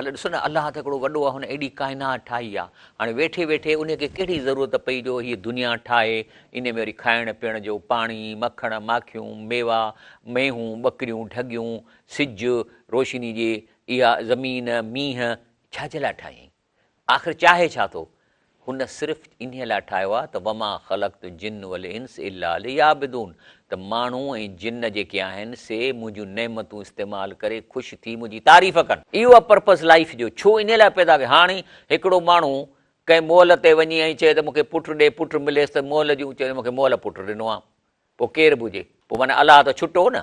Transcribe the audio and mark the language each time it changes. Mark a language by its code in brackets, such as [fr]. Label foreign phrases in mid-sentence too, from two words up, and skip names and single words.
[sd] भले ॾिसो न, अलाह त हिकिड़ो वॾो आहे, हुन एॾी काइनात ठाही आहे। हाणे वेठे वेठे उनखे कहिड़ी ज़रूरत पई जो हीअ दुनिया ठाहे, इन में वरी खाइण पीअण जो पाणी, मखण, माखियूं, मेवा, मेहूं, ॿकरियूं, ढगियूं, सिज, रोशनी जे इहा ज़मीन, मींहं, छाजे लाइ ठाही? आख़िर चाहे छा थो? हुन सिर्फ़ु इन लाइ ठाहियो आहे त [ar] وما خلقت الجن والإنس إلا ليعبدون, [sd] त माण्हू ऐं जिन जेके आहिनि से मुंहिंजूं नेमतूं इस्तेमालु करे ख़ुशि थी मुंहिंजी तारीफ़ कनि। इहो आहे [en] purpose life [sd] जो। छो इन लाइ पैदा कयो? हाणे हिकिड़ो माण्हू कंहिं मोल ते वञी ऐं चए त मूंखे पुटु ॾे, पुटु मिलेसि त मोल जूं चए मूंखे मोल पुटु ॾिनो आहे, पोइ केरु बि हुजे, पोइ माना अलाह त छुटो न।